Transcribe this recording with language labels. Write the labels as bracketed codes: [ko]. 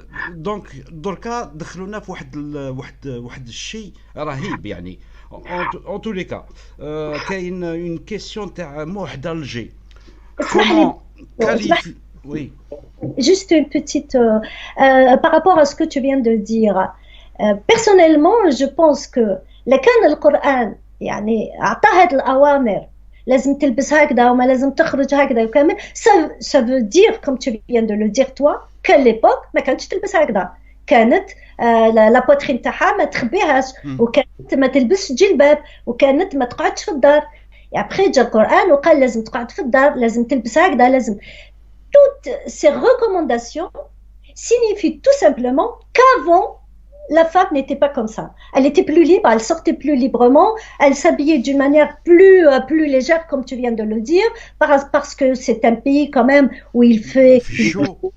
[ar] دونك دركا دخلونا في واحد الشيء رهيب يعني. [fr] En tous les cas, كاين une question تاع موحد الجي. Comment qualifier? Oui. Juste une petite par rapport à ce que tu viens de dire. Personnellement, je pense que [ar] لكان القرآن يعني أعطى هذه الأوامر لازم تلبس هكذا وما لازم تخرج هكذا وكامل. [fr] Ça veut dire, comme tu viens de le dire toi, qu'à l'époque [ar] ما كانتش تلبس هكذا. كانت لا بوترين تاعها ما تخبيهاش، وكانت ما تلبسش جلباب، وكانت ما تقعدش في الدار. ابخي جا القران وقال لازم تقعد في الدار، لازم تلبس هكذا، لازم. [fr] toutes ces recommandations signifient tout simplement qu'avant la femme n'était pas comme ça. Elle était plus libre, elle sortait plus librement, elle s'habillait d'une manière plus légère, comme tu viens de le dire, parce que c'est un pays quand même où il fait chaud.